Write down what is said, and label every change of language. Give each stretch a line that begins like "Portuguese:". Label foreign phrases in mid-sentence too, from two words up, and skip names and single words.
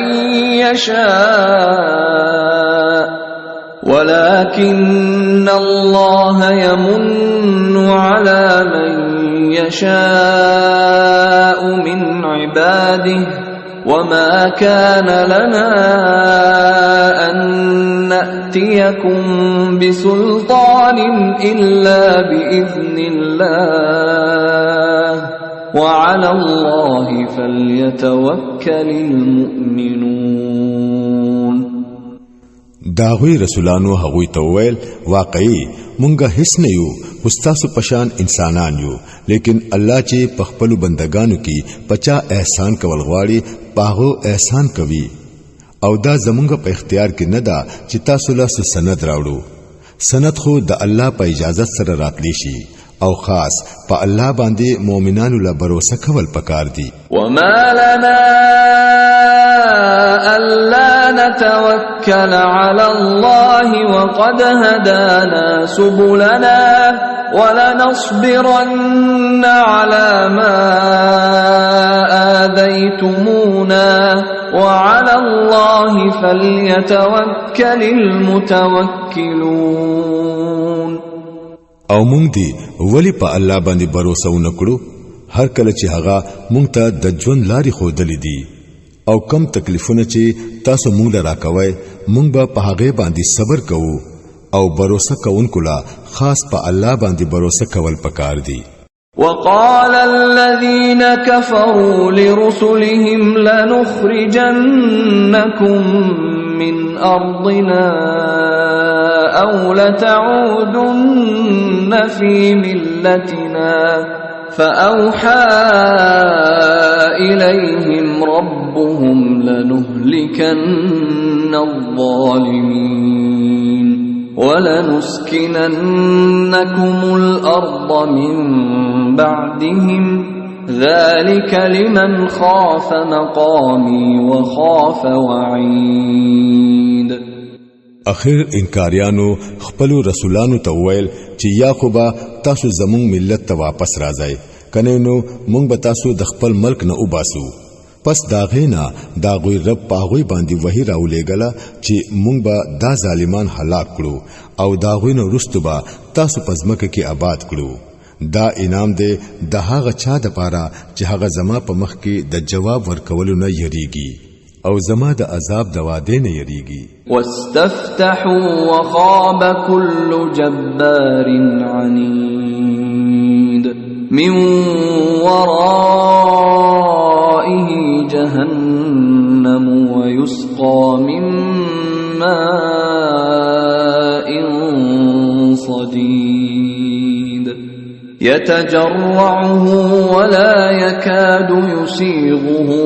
Arabic: من يشاء من عباده وما كان لنا أن نأتيكم بسلطان إلا بإذن الله وعلى الله فليتوكل المؤمنون.
Pashto: داغوی رسولانو هغوی ته ویل واقعي مونږه هیڅ نه یو استاسو پشان انسانان یو لیکن الله چې په خپل بندگانو کې پچا احسان کول غواړي پاغو احسان کوي او دا زمونږ په اختیار کې نه ده چې تاسو له سند راوړو. سند خو د الله په اجازه سره راتلی شي او خاص په الله باندې مؤمنانو له باور کول پکار دي.
Arabic: وما لنا ألا نتوكل على الله وقد هدانا سبلنا ولنصبرن على ما آذيتمونا وعلى الله فليتوكل المتوكلون.
Pashto: او مونږ دی ولی په الله باندې باور وکړو هر کله چې هغه مونږ ته د ژوند لارې ښودلې دي او کم تکلیفونه چې تاسو مونږ له راکوي مونږ به په هغه باندې صبر کوو او باور کوونکو لا خاص په الله باندې باور کول پکار دي.
Arabic: وقال الذين كفروا لرسلهم لنخرجنكم من أرضنا أو لتعودن في ملتنا فأوحى إليهم ربهم لنهلكن الظالمين ولنسكننكم الأرض من بعدهم ذلك لمن خاف مقامي وخاف وعيد.
Pashto: اخر انکاریانو خپل رسولانو ته ویل چې یا خو به تاسو زموږ ملت ته واپس راځئ کنه نو موږ به تاسو د خپل ملک نه وباسو. پس داغینا داغوی رب پاغوی باندې وحی راولېګله چې موږ به دا ظالمان هلاک کړو او داغوی نو رستو به تاسو پزمکه کې آباد کړو. دا انعام دی د هغه چا د پاره چې هغه زما په مخ کې د جواب ورکولو نه یریږي او زما د عذاب د واده نه یریږي.
Arabic: واستفتحوا وخاب كل جبار عنيد من ورائه جهنم ويسقى من ماء صديد يتجرعه ولا يكاد يسيغه